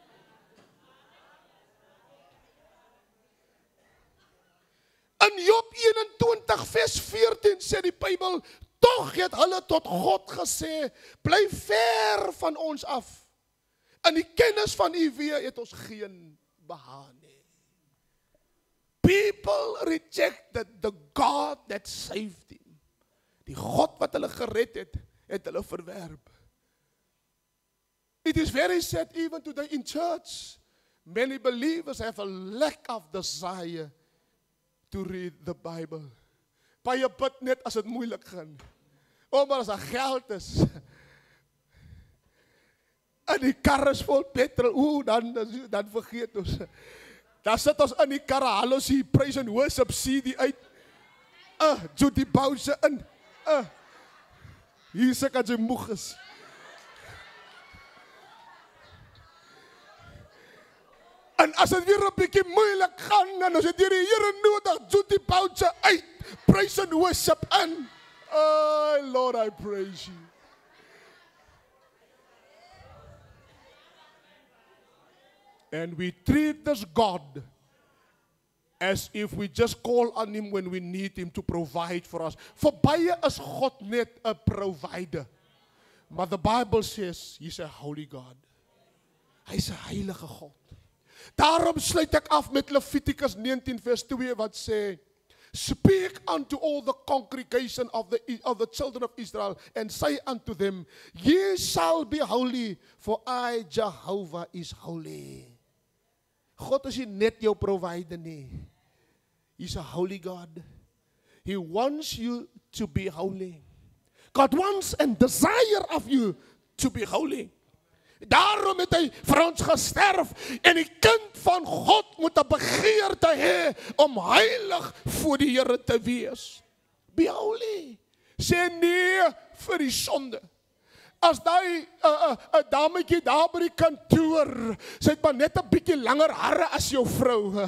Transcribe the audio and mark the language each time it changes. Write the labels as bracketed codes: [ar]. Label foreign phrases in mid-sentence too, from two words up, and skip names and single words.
[af] In Job 21 vers 14 sê die Bybel, tog het hulle tot God gesê, bly ver van ons af. In die kennis van U weer het ons geen behaag nie. [en] People rejected the God that saved them. [af] Die God wat hulle gered het, het hulle verwerp. [en] It is very sad even today in church. Many believers have a lack of desire to read the Bible. [af] Baie bid net as dit moeilik gaan. Maar as daar geld is, en die kar is vol petrol, dan vergeet ons. Dan sit ons in die kar, haal ons die [en] praise and worship CD [af] uit. Judy Bouwse in. Hier sê kan jy moeg is. En as dit weer 'n bietjie moeilik gaan, en as dit deur die Here nodig, Judy Bouwse uit, [en] praise and worship in. Oh Lord, I praise you. And we treat this God as if we just call on Him when we need Him to provide for us. [af] Vir baie is God net 'n provider. [en] Maar the Bible says He's a holy God. [af] Hy's 'n heilige God. Daarom sluit ek af met Levitikus 19 vers 2 wat sê, [en] speak unto all the congregation of the children of Israel, and say unto them, ye shall be holy, for I, Jehovah, is holy. [af] God is nie net jou provider nie. [en] He's a holy God. He wants you to be holy. God wants and desire of you to be holy. [af] Daarom het hy vir ons gesterf en die kind van God moet 'n begeerte hê om heilig voor die Here te wees. [en] Be holy. [af] Sê nee vir die sonde. As daai 'n dametjie daar by die kantoor, sy het maar net 'n bietjie langer hare as jou vrou.